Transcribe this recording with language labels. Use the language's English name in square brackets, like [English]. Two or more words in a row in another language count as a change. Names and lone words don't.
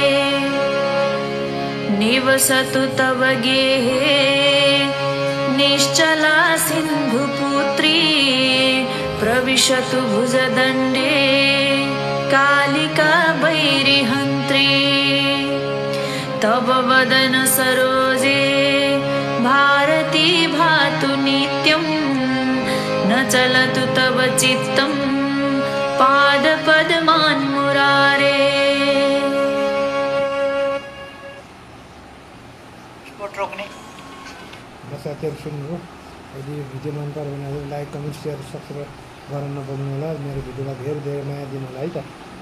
[Sanskrit] निवसतु तव गेहे निश्चला सिन्धुपुत्री प्रविशतु भुजदण्डे कालिका वैरिहन्त्री तव वदन सरोजे भारती भातु नित्यं न चलतु तव चित्तं पादपद्मान्मुरारे [Nepali] साथीहरु सुन्नुभयो। यदि यो भिडियो मन पर्यो भने [English] like comment share subscribe [Nepali] गर्न नभुल्नु होला। मेरो भिडियोलाई धेरै धेरै माया दिनु होला है त।